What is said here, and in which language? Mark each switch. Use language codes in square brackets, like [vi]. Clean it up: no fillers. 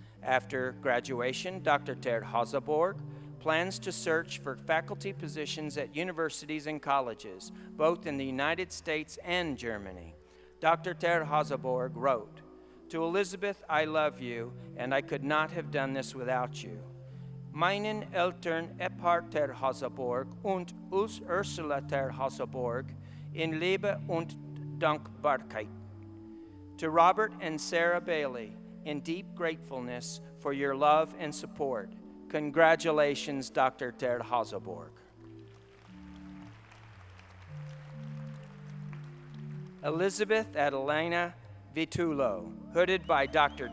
[en] After graduation, Dr. ter Haseborg plans to search for faculty positions at universities and colleges, both in the United States and Germany. Dr. ter Haseborg wrote, to Elizabeth, I love you, and I could not have done this without you. [de] meinen Eltern Ephard ter Haseborg und Ursula ter Haseborg in Liebe und Dankbarkeit. [en] To Robert and Sarah Bailey, in deep gratefulness for your love and support. Congratulations, Dr. ter Haseborg. Elizabeth Adelina Vitullo, hooded by Dr.